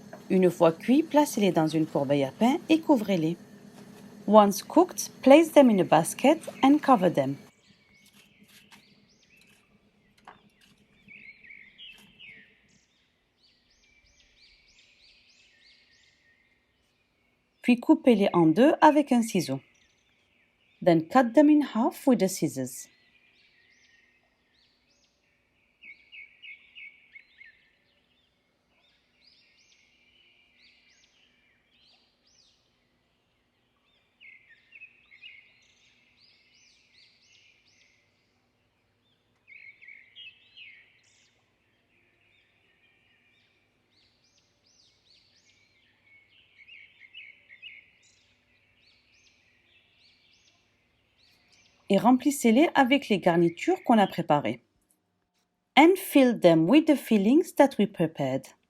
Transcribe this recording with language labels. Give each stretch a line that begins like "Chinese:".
French: Une fois cuits, placez-les dans une corbeille à pain et couvrez-les.
English: Once cooked, place them in a basket and cover them.
French: Puis coupez-les en deux avec un ciseau.
English: Then cut them in half with the scissors.
French: Et remplissez-les avec les garnitures qu'on a préparées.
English: And fill them with the fillings that we prepared.